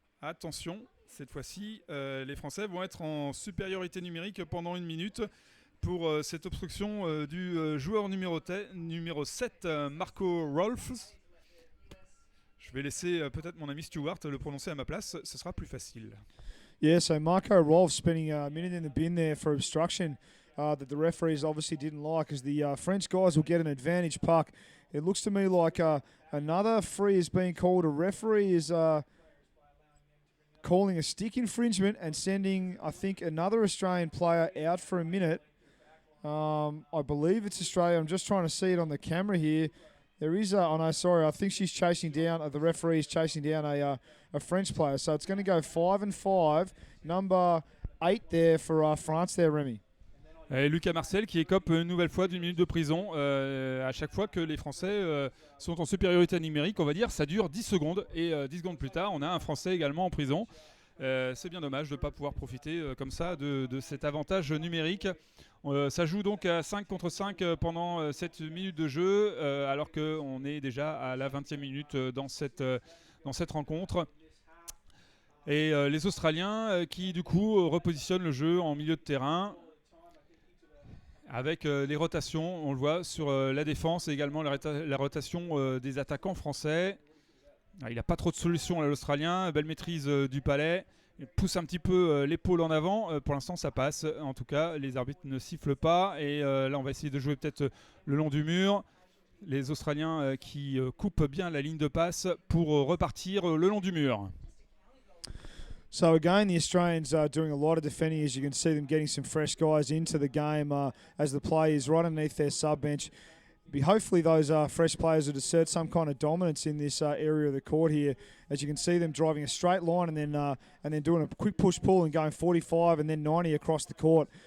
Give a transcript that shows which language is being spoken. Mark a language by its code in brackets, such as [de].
[fr] Attention, cette fois-ci, les Français vont être en supériorité numérique pendant 1 minute pour cette obstruction du joueur numéro 7, Marco Rolfs. Je vais laisser peut-être mon ami Stewart le prononcer à ma place, ce sera plus facile. [en] Yeah, so Marco Rolfs spending a minute in the bin there for obstruction that the referees obviously didn't like, as the French guys will get an advantage puck. It looks to me like another free is being called. A referee is calling a stick infringement and sending, I think, another Australian player out for a minute. I believe it's Australia. I'm just trying to see it on the camera here. There is I think she's chasing down, the referee is chasing down a French player. So it's going to go 5-5. Number 8 there for France there, Remy. [fr] Et Lucas Marcel qui écope une nouvelle fois d'1 minute de prison à chaque fois que les Français sont en supériorité numérique, on va dire, ça dure 10 secondes et 10 secondes plus tard, on a un Français également en prison. C'est bien dommage de ne pas pouvoir profiter comme ça de cet avantage numérique. Ça joue donc à 5 contre 5 pendant 7 minutes de jeu, alors qu'on est déjà à la 20e minute dans cette rencontre. Et les Australiens qui du coup repositionnent le jeu en milieu de terrain, avec les rotations, on le voit sur la défense et également la rotation des attaquants français. Il n'a pas trop de solutions à l'Australien, belle maîtrise du palais, il pousse un petit peu l'épaule en avant, pour l'instant ça passe, en tout cas les arbitres ne sifflent pas et là on va essayer de jouer peut-être le long du mur. Les Australiens qui coupent bien la ligne de passe pour repartir le long du mur. [en] So again, the Australians are doing a lot of defending, as you can see them getting some fresh guys into the game as the play is right underneath their sub bench. hopefully those fresh players would assert some kind of dominance in this area of the court here. As you can see them driving a straight line and then doing a quick push-pull and going 45 and then 90 across the court.